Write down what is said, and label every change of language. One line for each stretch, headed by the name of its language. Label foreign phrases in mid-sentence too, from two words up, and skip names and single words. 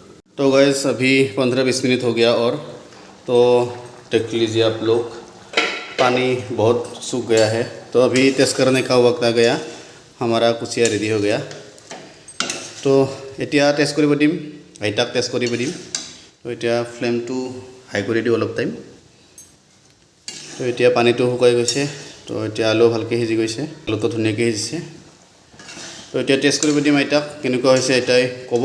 Hindi: तो गैस अभी 15-20 मिनट हो गया और तो देख लीजिए आप लोग पानी बहुत सूख गया है। तो अभी टेस्ट करने का वक्त आ गया, हमारा कुचिया रेडी हो गया।
Assamese: तो এতিয়া টেষ্ট কৰিব দিম, আইতাক টেষ্ট কৰিব দিম। তো এতিয়া ফ্লেমটো হাই কৰি দিওঁ অলপ টাইম। তো এতিয়া পানীটো শুকাই গৈছে। তো এতিয়া আলু ভালকৈ সিজি গৈছে, আলুটো ধুনীয়াকৈ সিজিছে। তো এতিয়া টেষ্ট কৰিব দিম আইতাক, কেনেকুৱা হৈছে আইতাই ক'ব।